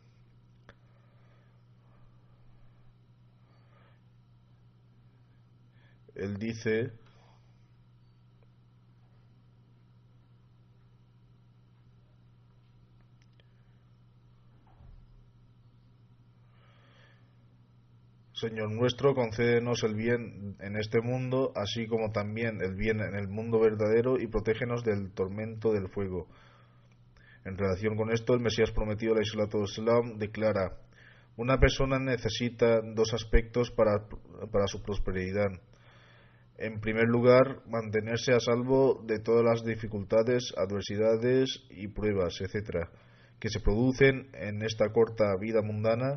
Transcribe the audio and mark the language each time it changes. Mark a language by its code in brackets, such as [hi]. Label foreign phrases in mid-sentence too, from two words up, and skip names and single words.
[es] Él dice: Señor nuestro, concédenos el bien en este mundo, así como también el bien en el mundo verdadero, y protégenos del tormento del fuego. En relación con esto, el Mesías prometido, [ar] عليه الصلاة والسلام, [es] declara: una persona necesita dos aspectos para su prosperidad. En primer lugar, mantenerse a salvo de todas las dificultades, adversidades y pruebas, etc., que se producen en esta corta vida mundana.